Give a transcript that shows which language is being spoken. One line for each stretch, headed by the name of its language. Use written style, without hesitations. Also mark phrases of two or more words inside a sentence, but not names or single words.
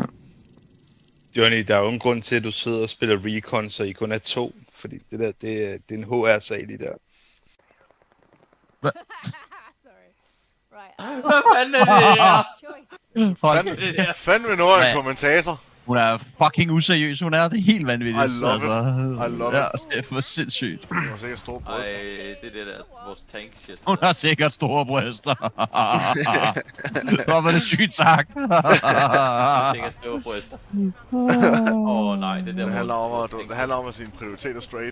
Danish: Johnny, der er jo en grund til, at du sidder og spiller recon, så I kun er 2. Fordi det der, det er en HR-sag lige der. Sorry. Hvad fanden er det her? Fandme noget af en kommentator. Hun er fucking useriøs, hun er. Det er helt vanvittigt.
English: I love it. I love it.
Danish: Det er for sindssygt. Hun har sikkert store bryster. Ej, det er det der, vores tank shit. Hun har sikkert store bryster. Hvor var det sygt sagt. Hun har sikkert store bryster. Nej, det der. Det handler om at sine prioriteter straight.